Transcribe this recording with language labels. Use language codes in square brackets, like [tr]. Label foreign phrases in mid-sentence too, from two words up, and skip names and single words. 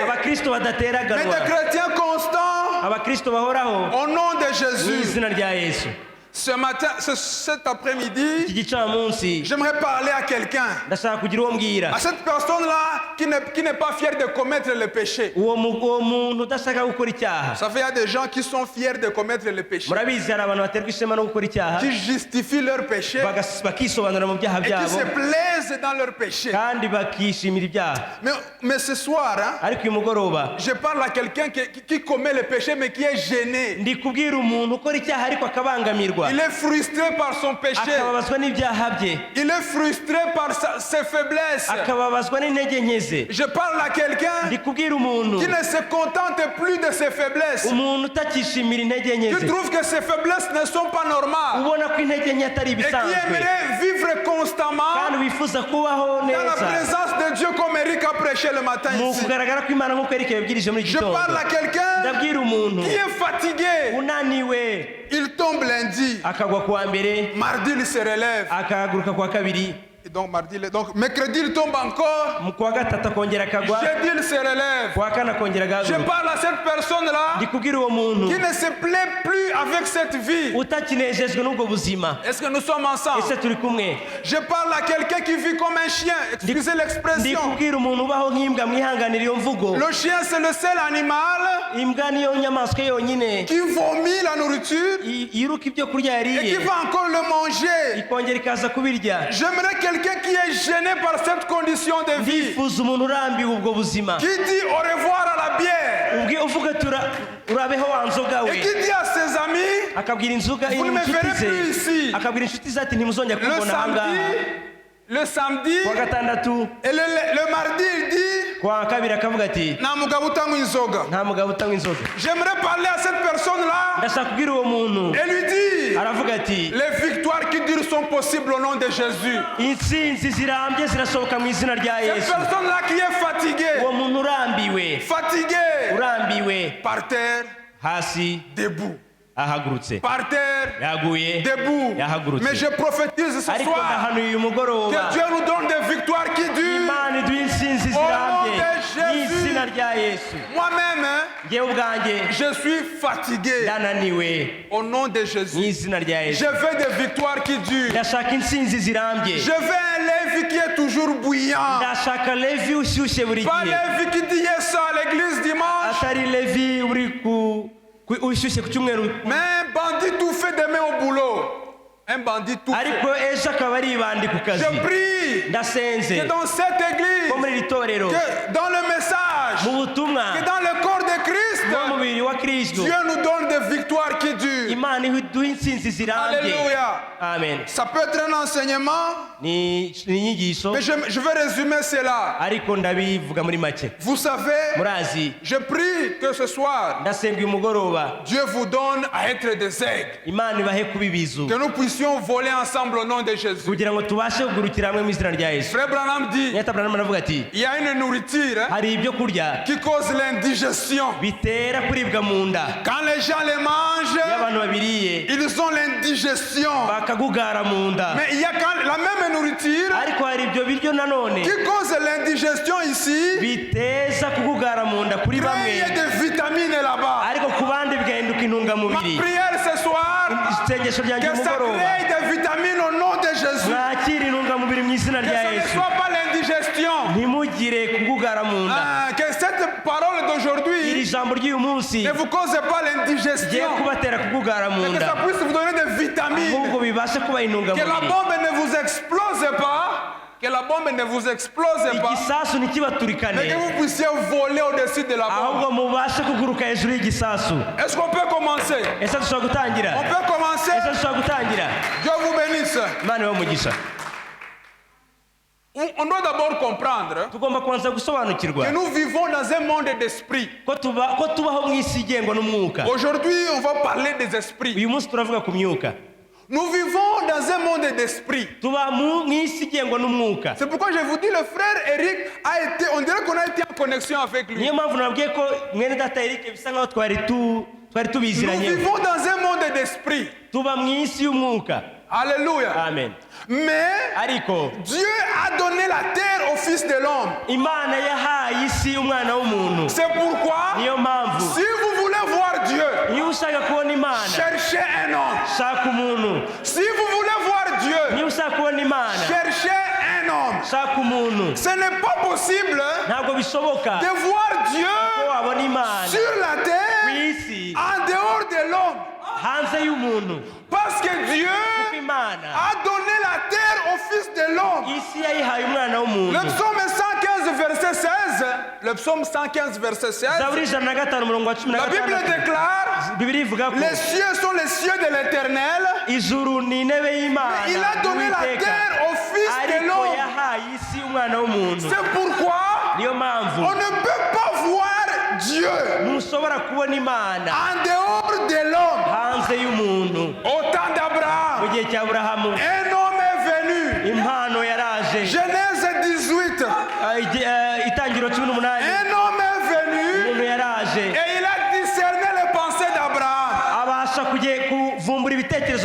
[rw] abakristo [fr] mais [rw] badateraganwa, [fr] des chrétiens constants [rw] abakristo bahoraho [fr] au nom de [rw] mu [fr] Jésus. [rw] izina rya Yesu. [fr] Ce matin, cet [rw] iki [fr] après-midi, [rw] gicamunsi [fr] j'aimerais parler à quelqu'un. [rw] ndashaka kugira uwo mbwira, [fr] À cette personne-là qui n'est pas fière de commettre le péché. [rw] uwo muntu udashaka gukora icyaha. [fr] Ça fait, il y a des gens qui sont fiers de commettre le péché, [rw] murabizi hari abantu baterwa ishema no gukora icyaha, [fr] qui justifient leur péché [rw] bakisobanura mu byaha [fr] et qui [rw] byabo [fr] se plaisent dans leur péché. [rw] kandi bakishimira ibyaha. [fr] Mais ce soir, hein, [rw] ariko uyu mugoroba [fr] je parle à quelqu'un qui commet le péché mais qui est gêné. [rw] ndi kubwira umuntu ukora icyaha ariko akabangamirwa, [fr] Il est frustré par son péché. [rw] akababazwa n'ibyaha bye, [fr] Il est frustré par ses faiblesses. [rw] akababazwa n'intege nke ze. [fr] Je parle à quelqu'un [rw] ndi kubwira umuntu, [fr] qui ne se contente plus de ses faiblesses. [rw] umuntu utakishimira intege nke [fr] Qui [rw] ze, [fr] trouve que ses faiblesses ne sont pas normales. [rw] ubona ko intege nke atari [fr] Et qui [rw] ibisanzwe, [fr] aimerait vivre constamment [rw] kandi wifuza kubaho [fr] dans la [rw] neza [fr] présence de Dieu comme Eric a prêché le matin [rw] mu [fr] ici. [rw] kugaragara ko Imana nk'uko Eric yabibwirije muri iki [fr] Je [rw] gitondo. [fr] parle à quelqu'un [rw] ndabwira umuntu [fr] qui est fatigué. [rw] unaniwe, [fr] Il tombe lundi. [rw] akagwa kuwa mbere, [fr] Mardi, il se relève. [rw] akahaguruka kuwa kabiri, [fr] Et donc, donc mercredi, il tombe encore. [rw] mu kuwa gatatu akongera akagwa, [fr] Jeudi, il se relève. [rw] kuwa kane akongera [fr] Je [rw] agahaguruka. [fr] parle à cette personne-là [rw] ndi kubwira uwo muntu [fr] qui ne se plaît plus avec cette vie. [rw] utakinejejwe n'ubwo buzima. [fr] Est-ce que nous sommes ensemble? [rw] ese turi kumwe? [fr] Je parle à quelqu'un qui vit comme un chien. Excusez [rw] ndi [fr] l'expression. [rw] kubwira umuntu ubaho nk'imbwa, mwihanganira iyo mvugo. [fr] Le chien, c'est le seul animal [rw] imbwa niyo nyamaswa yonyine [fr] qui vomit la nourriture [rw] yiruka ibyo kurya [fr] et qui [rw] yariye [fr] va encore le manger. [rw] ikongera ikaza kubirya. [fr] J'aimerais quelqu'un qui est gêné par cette condition de vie, [rw] ndifuza umuntu urambiwe ubwo buzima, [fr] qui dit au revoir à la bière [rw] uvuga urabeho wa nzoga [fr] et [rw] we, [fr] qui dit à ses amis, [rw] akabwira inzoga [fr] vous ne me [rw] inshuti [fr] verrez plus [rw] ze, [fr] ici. [rw] akabwira inshuti ze ati ntimuzongera [fr] Le [rw] kubona ahangaha. [fr] samedi, [rw] kuwa gatandatu [fr] et le mardi, il dit, [rw] kwa kabiri akavuga ati nta mugabo utanywa inzoga. nta mugabo utanywa inzoga. [fr] J'aimerais parler à cette personne-là [rw] ndashaka kubwira uwo muntu [fr] et lui dire [rw] aravuga ati [fr] les victoires qui durent sont possibles au nom de Jésus. [rw] intsinzi zirambye zirasohoka mu izina rya [fr] Cette [rw] Yesu. [fr] personne-là qui est fatiguée, [rw] uwo muntu urambiwe [fr] par terre, [rw] hasi [fr] debout. [rw] ahagurutse [fr] Par terre, [rw] yaguye [fr] debout. [rw] yahagurutse. [fr] Mais je prophétise ce [rw] ariko [fr] soir [rw] ndahanuye uyu mugoroba [fr] que Dieu nous donne des victoires qui durent. [rw] imana iduha intsinzi zirambye mu izina rya Yesu. [fr] Moi-même, [rw] ngewe ubwanjye [fr] je suis fatigué. [rw] ndananiwe [fr] Au nom de [rw] mu [fr] Jésus, [rw] izina rya [fr] je [rw] Yesu. [fr] veux des victoires qui durent. [rw] ndashaka intsinzi zirambye. [fr] Je veux un Lévi qui est toujours bouillant. [rw] ndashaka levi ushyushye buri [fr] Pas [rw] gihe, [fr] Lévi qui dit yes à l'église dimanche, [rw] atari levi uri ushyushye ku cyumweru, [fr] mais un bandit tout fait demain au boulot. Un bandit tout fait. [rw] ariko ejo akaba ari ibandi ku kazi. [fr] Je prie [rw] ndasenze [fr] que dans cette église, [rw] ko muri iri torero, [fr] que dans le message, [rw] mu butumwa, [fr] que dans le corps de Christ, [rw] mu mubiri wa Kristo, [fr] Dieu nous donne des victoires qui durent. [rw] imana iduha intsinzi zirambye. [fr] Alléluia. [rw] amen. [fr] Ça peut être un enseignement, [rw] ni inyigisho, [fr] mais je vais résumer cela. [rw] ariko ndabivuga muri make. [fr] Vous savez, [rw] murazi, [fr] je prie que ce soir, [rw] ndasenga uyu mugoroba [fr] Dieu vous donne à être des aigles. [rw] imana ibahe kuba ibizu, [fr] Que nous puissions voler ensemble au nom de Jésus. [rw] kugira ngo tubashe kugurukira hamwe mu izina rya Yesu. [fr] Frère Branham dit, [rw] nyata Branham aravuga ati [fr] il y a une nourriture [rw] hari ibyo kurya [fr] qui cause l'indigestion. [rw] bitera kuribwa mu nda. [fr] Quand les gens les [rw] iyo [fr] mangent, [rw] abantu babiriye [fr] ils ont l'indigestion. [rw] bakagugara mu nda. [fr] Mais il y a quand la même nourriture [rw] ariko hari ibyo biryo nanone [fr] qui cause l'indigestion ici, [rw] biteza kugugara mu nda kuri [fr] crée [rw] bamwe, [fr] des vitamines là-bas. [rw] ariko ku bandi bigahinduka [fr] Ma [rw] intungamubiri. [fr] prière ce soir, [rw] isengesho ryanjye [fr] que ça [rw] umugoroba, [fr] crée des vitamines au nom de Jésus. [rw] mwakira intungamubiri mu izina [fr] Que [rw] rya [fr] ce ne [rw] Yesu. [fr] soit pas l'indigestion. [rw] ntimugire kugugara mu nda. [fr] Que cette parole [rw] iri [fr] d'aujourd'hui [rw] jambo ry'uyu munsi [fr] ne vous cause pas [rw] rigiye [fr] l'indigestion, [rw] kubatera kugugara mu [fr] mais que [rw] nda, [fr] ça puisse vous donner des vitamines. [rw] ahubwo bibashe kuba [fr] Que la [rw] intungamubiri. [fr] bombe ne vous explose pas. Que la bombe ne vous explose pas. [rw] igisasu [fr] Mais [rw] ntikibaturikane, [fr] que vous puissiez voler au-dessus de la bombe. [rw] ahubwo mubashe kuguruka hejuru y'igisasu. [fr] Est-ce qu'on peut commencer? [rw] ese dushobora gutangira? [fr] On peut commencer. [rw] ese dushobora gutangira? [fr] Dieu vous bénisse. [rw] imana ibahe umugisha. [fr] On doit d'abord comprendre [rw] tugomba kubanza gusobanukirwa [fr] que nous vivons dans un monde d'esprit. [rw] ko tubaho mu isi igengwa n'umwuka. [fr] Aujourd'hui, on va parler des esprits. [rw] uyu munsi turavuga ku myuka. [fr] Nous vivons dans un monde d'esprit. [rw] tuba mu isi igengwa n'umwuka. [fr] C'est pourquoi je vous dis, le frère Eric a été, on dirait qu'on a été en connexion avec lui. [rw] niyo mpamvu nabwiye ko mwene data Eric bisa nkaho twari [fr] Nous [rw] tubiziranye. [fr] vivons dans un monde d'esprit. [rw] tuba mu isi y'umwuka. [fr] Alléluia. [rw] amen. [fr] Mais [rw] ariko [fr] Dieu a donné la terre au Fils de l'homme. [rw] imana yahaye isi umwana w'umuntu. [fr] C'est pourquoi, [rw] niyo mpamvu [fr] si vous voulez voir Dieu, [rw] niba ushaka kubona imana, [fr] cherchez un homme. [rw] shaka umuntu. [fr] Si vous voulez voir Dieu, [rw] niba ushaka kubona imana, [fr] cherchez un homme. [rw] shaka umuntu. [fr] Ce n'est pas possible [rw] ntabwo bishoboka [fr] de voir [rw] ko [fr] Dieu [rw] wabona imana [fr] sur la [rw] ku [fr] terre [rw] isi [fr] en dehors de l'homme. [rw] hanze y'umuntu. [fr] Parce que Dieu [rw] kuko imana [fr] a donné la terre au Fils de l'homme. [rw] isi yayihaye umwana w'umuntu. [fr] Le psaume 115, verset 16. Le psaume 115, verset 16. [rw] zaburi 105 umurongo wa 16. [fr] La Bible déclare, [rw] bibiri ivuga ko [fr] les cieux sont les cieux de l'Éternel. [rw] ijuru ni intebe y'imana. [fr] Il a donné la [rw] Uwiteka. [fr] terre au Fils de [rw] ariko [fr] l'homme. [rw] yahaye isi umwana w'umuntu. [fr] C'est pourquoi [rw] niyo mpamvu [fr] on ne peut pas voir Dieu [rw] ntushobora kubona imana [fr] en dehors de l'homme. [rw] hanze y'umuntu. [fr] Au temps [rw] mu [fr] d'Abraham, [rw] gihe cya Aburahamu [fr] un homme est venu. [rw] impano yaraje. [fr] Genèse 18. [rw] itangiro 18 [fr] Un homme est venu [rw] umuntu yaraje [fr] et il a discerné les pensées d'Abraham. [rw] abasha kuvumbura ibitekerezo